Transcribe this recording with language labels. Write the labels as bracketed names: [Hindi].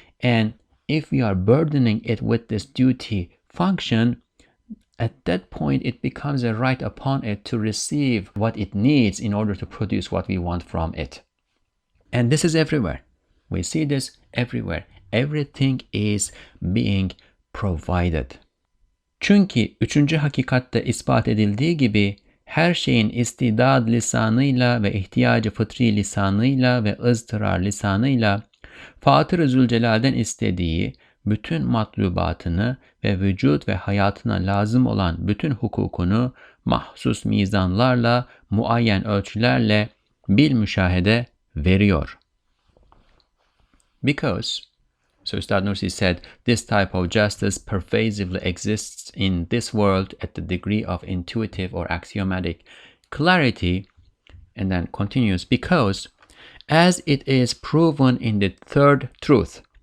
[English] And if we are burdening it with this duty function, at that point it becomes a right upon it to receive what it needs in order to produce what we want from it. And this is everywhere. We see this everywhere. Everything is being provided. [Turkish] Çünkü üçüncü hakikatte ispat edildiği gibi her şeyin istidad lisanıyla ve ihtiyacı fıtri lisanıyla ve ızdırar lisanıyla Fatır-ı Zülcelal'den istediği bütün matlubatını ve vücut ve hayatına lazım olan bütün hukukunu mahsus mizanlarla, muayyen ölçülerle bil müşahede veriyor. [English] Because, so Ustad Nursi said, this type of justice pervasively exists in this world at the degree of intuitive or axiomatic clarity, and then continues, because as it is proven in the third truth.